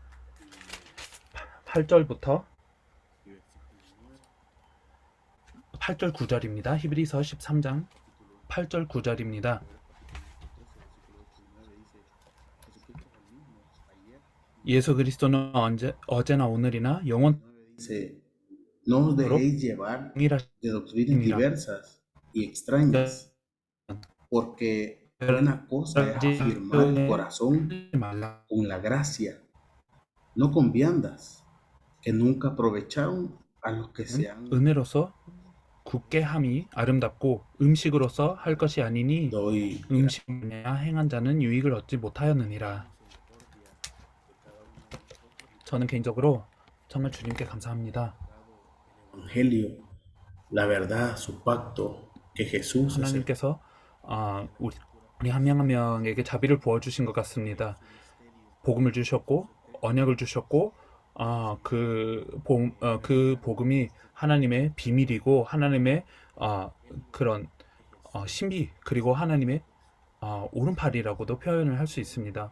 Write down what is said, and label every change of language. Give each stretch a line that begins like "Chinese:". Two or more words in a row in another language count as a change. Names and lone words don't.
Korean: 8절부터 8절 9절입니다. 히브리서 13장 8절 9절입니다. 예수 그리스도는 어제나 오늘이나
Spanish: Dice, no os dejéis llevar de doctrinas diversas y extrañas, porque buena cosa es afirmar el corazón con la gracia, no con viandas, que nunca aprovecharon a los que se han
Korean: 은혜로서 굳게 함이 아름답고 음식으로서 할 것이 아니니
Spanish: doy
Korean: 음식이나 행한 자는 유익을 얻지 못하였느니라. 저는 개인적으로 정말 주님께 감사합니다.
Spanish: evangelio, la verdad, su pacto, que Jesús es el
Korean: 하나님께서 우리 한 명 한 명에게 자비를 부어주신 것 같습니다. 복음을 주셨고 언약을 주셨고 그 복음이 하나님의 비밀이고 하나님의 그런 신비 그리고 하나님의 오른팔이라고도 표현을 할 수 있습니다.